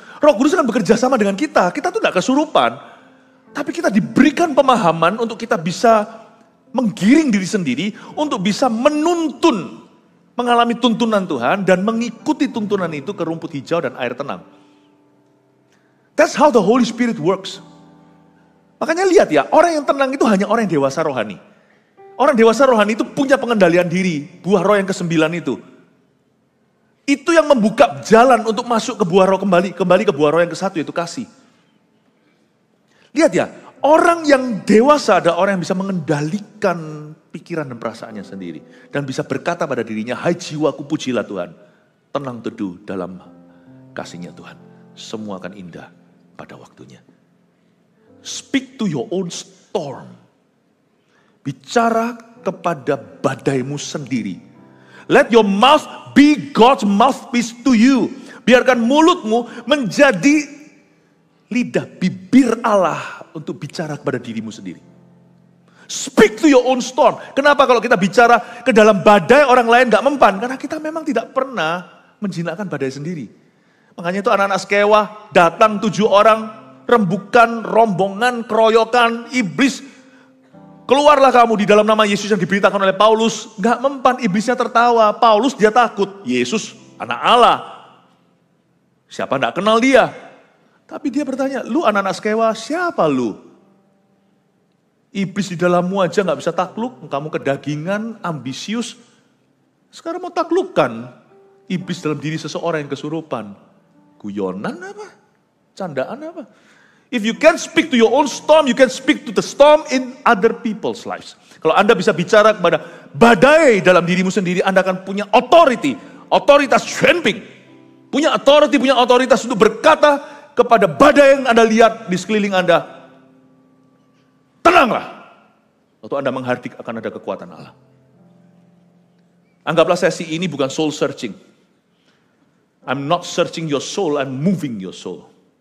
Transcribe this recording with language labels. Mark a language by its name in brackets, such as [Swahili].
[Indonesian] Roh Kudus akan bekerja sama dengan kita tuh tidak kesurupan, tapi kita diberikan pemahaman untuk kita bisa menggiring diri sendiri, untuk bisa menuntun, mengalami tuntunan Tuhan dan mengikuti tuntunan itu ke rumput hijau dan air tenang. [English] That's how the Holy Spirit works. [Indonesian] Makanya lihat ya, orang yang tenang itu hanya orang yang dewasa rohani. Orang dewasa rohani itu punya pengendalian diri, buah roh yang ke-9 itu. Itu yang membuka jalan untuk masuk ke buah roh kembali ke buah roh yang ke-1 yaitu kasih. Lihat ya, orang yang dewasa ada orang yang bisa mengendalikan pikiran dan perasaannya sendiri. Dan bisa berkata pada dirinya, hai jiwaku pujilah Tuhan. Tenang teduh dalam kasih-Nya Tuhan. Semua akan indah pada waktunya. [English] Speak to your own storm. [Indonesian] Bicara kepada badaimu sendiri. [English] Let your mouth be God's mouthpiece to you. [Indonesian] Biarkan mulutmu menjadi lidah bibir Allah untuk bicara kepada dirimu sendiri. [English] Speak to your own storm. [Indonesian] Kenapa kalau kita bicara ke dalam badai orang lain gak mempan? Karena kita memang tidak pernah menjinakkan badai sendiri. Makanya itu anak-anak Skewa datang 7 orang, rembukan, rombongan, keroyokan, iblis. Keluarlah kamu di dalam nama Yesus yang diberitakan oleh Paulus. Gak mempan, iblisnya tertawa. Paulus dia takut, Yesus anak Allah. Siapa gak kenal dia? Tapi dia bertanya, lu anak-anak Skewa siapa lu? Iblis di dalammu aja gak bisa takluk, kamu kedagingan, ambisius. Sekarang mau taklukkan iblis dalam diri seseorang yang kesurupan. Guyonan apa? Candaan apa? [English] If you can speak to your own storm, you can speak to the storm in other people's lives. [Indonesian] Kalau Anda bisa bicara kepada badai dalam dirimu sendiri, Anda akan punya authority, otoritas jumping. Punya otoritas untuk berkata kepada badai yang Anda lihat di sekeliling Anda, tenanglah. Waktu Anda menghardik akan ada kekuatan Allah. Anggaplah sesi ini bukan soul searching. [English] I'm not searching your soul, I'm moving your soul.